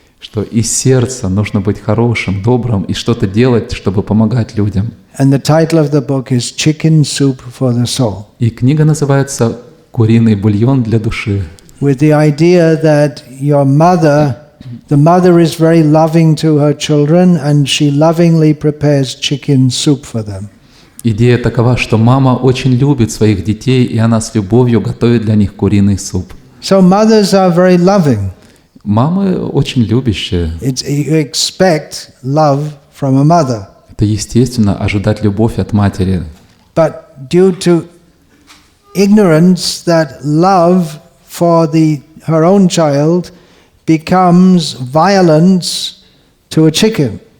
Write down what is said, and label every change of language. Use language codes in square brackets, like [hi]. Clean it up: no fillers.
[ru] Что из сердца нужно быть хорошим, добрым и что-то делать, чтобы помогать людям. [en] And the title of the book is Chicken Soup for the Soul. [ru] И книга называется «Куриный бульон для души». [en] With the idea that the mother is very loving to her children and she lovingly prepares chicken soup for them. [ru] Идея такова, что мама очень любит своих детей, и она с любовью готовит для них куриный суп. [en] So mothers are very loving. [ru] Мамы очень любящие. [en] You expect love from a mother. [ru] Это естественно ожидать любовь от матери. [en] But due to ignorance, that love for her own child becomes violence to a chicken.